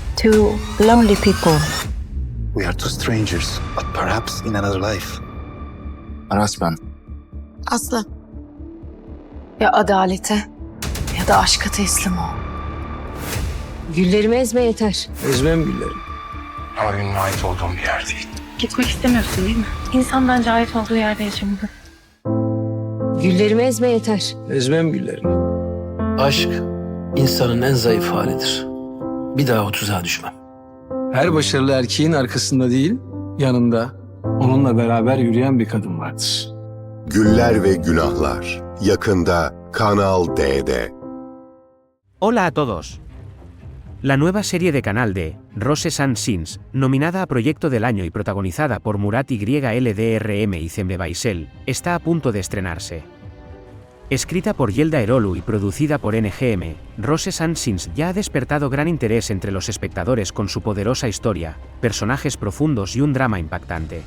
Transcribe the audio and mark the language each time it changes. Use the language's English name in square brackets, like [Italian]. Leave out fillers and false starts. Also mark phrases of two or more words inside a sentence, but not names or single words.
[English] Two lonely people. We are two strangers, but perhaps in another life. [Turkish] Aras ben. Aslı. Ya adalete ya da aşka teslim ol. Güllerimi ezme yeter. Ezmem güllerim. Ama benim ait olduğum bir yer değil. Gitmek istemiyorsun değil mi? İnsan bence ait olduğu yerde yaşamalı. Güllerimi ezme yeter. Ezmem güllerim. Aşk insanın en zayıf halidir. Bir daha o tuzağa düşmem. Her başarılı erkeğin arkasında değil, yanında onunla beraber yürüyen bir kadın vardır. Güller ve Günahlar. Yakında Kanal D'de. [Spanish] Hola a todos. La nueva serie de Canal D, Roses and Sins, nominada a Proyecto del Año y protagonizada por Murat YLDRM y Cemre Baysel, está a punto de estrenarse. Escrita por Yelda Erolu y producida por NGM, Roses and Sins ya ha despertado gran interés entre los espectadores con su poderosa historia, personajes profundos y un drama impactante.